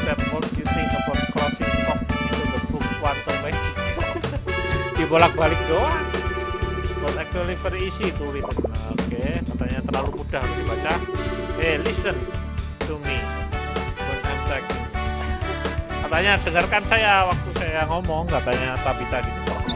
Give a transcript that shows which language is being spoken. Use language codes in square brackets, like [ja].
[en] What do you think about crossing frog into the book Quantum Magic? [id] Dibolak-balik doang. [en] But actually very easy to read. [id] Oke, katanya terlalu mudah untuk dibaca. [en] Hey, listen to me when I'm talking. [id] Katanya dengarkan saya waktu saya ngomong, katanya Tabita gitu.